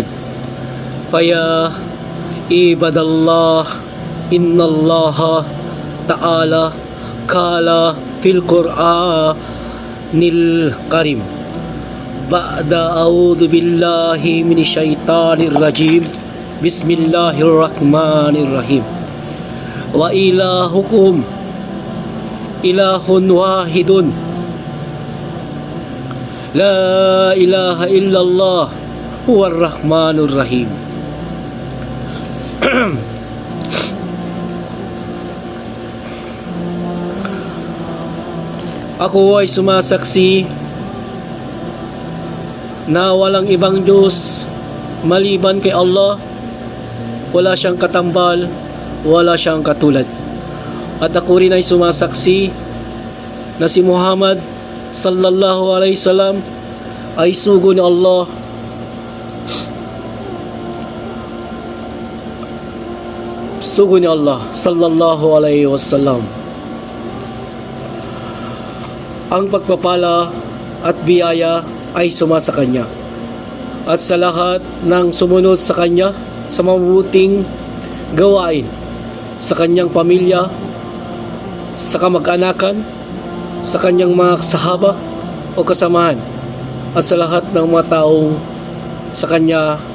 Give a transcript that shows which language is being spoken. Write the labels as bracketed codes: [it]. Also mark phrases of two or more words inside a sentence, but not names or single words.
[ar] فيا عباد الله، إن الله تعالى قال في القرآن الكريم بعد أعوذ بالله من الشيطان الرجيم. بسم الله الرحمن الرحيم. وإلهكم إله واحد لا إله إلا الله هو الرحمن الرحيم. [tl] Ako ay sumasaksi na walang ibang Diyos maliban kay Allah. Wala siyang katambal, wala siyang katulad. At ako rin ay sumasaksi na si Muhammad [ar] صلى الله عليه وسلم [tl] ay sugo ni Allah. Sugo ni Allah [ar] صلى الله عليه وسلم. [tl] Ang pagpapala at biyaya ay sumasa Kanya, at sa lahat ng sumunod sa Kanya sa mabuting gawain, sa Kanyang pamilya, sa kamag-anakan, sa Kanyang mga sahaba o kasamahan, at sa lahat ng mga taong sa Kanya